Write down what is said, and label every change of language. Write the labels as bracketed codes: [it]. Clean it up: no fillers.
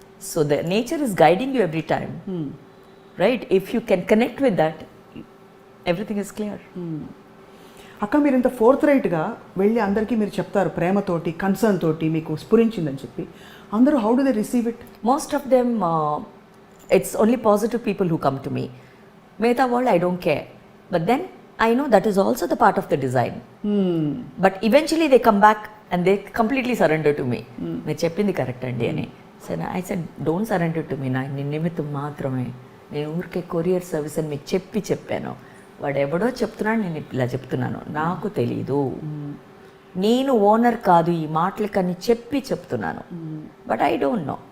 [en] So the nature is guiding you every time, right? If you can connect with that, everything is clear. [te] అక్క మీరు ఇంత fourth రైట్గా వెళ్ళి అందరికీ మీరు చెప్తారు ప్రేమతోటి, కన్సర్న్ తోటి, మీకు స్ఫురించిందని చెప్పి, అందరూ [en] How do they receive it? Most of them it's only positive people who come to me. Meta world, I don't care. But then I know that is also the part of the design. But eventually they come back and they completely surrender to me. [te] మీరు చెప్పింది correct అండి అని. [en] so I said don't surrender to me, [te] నా నిమిత్తం మాత్రమే, నేను ఊరికే courier service అని మీకు చెప్పాను. వాడు ఎవడో చెప్తున్నాడు, నేను ఇలా చెప్తున్నాను, నాకు తెలీదు, నేను ఓనర్ కాదు ఈ మాటలకని చెప్తున్నాను. [en] But I don't know.